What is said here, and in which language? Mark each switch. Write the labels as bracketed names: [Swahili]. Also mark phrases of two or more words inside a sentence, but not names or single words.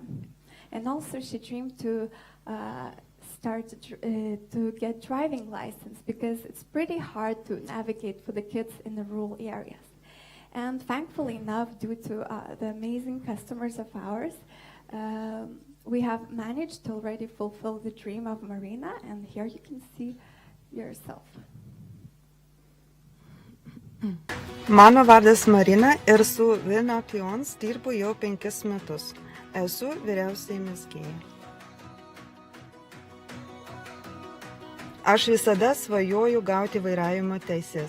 [English] And also she dreamed to start to get driving license because it's pretty hard to navigate for the kids in the rural areas. And thankfully enough, due to the amazing customers of ours, we have managed to already fulfill the dream of Marina, and here you can see yourself. [Lithuanian] Mano vardas Marina ir su York and Lithuania dirbu jau 5 metus. Esu vyriausiai mezgėja. Aš visada svajoju gauti vairavimo teises.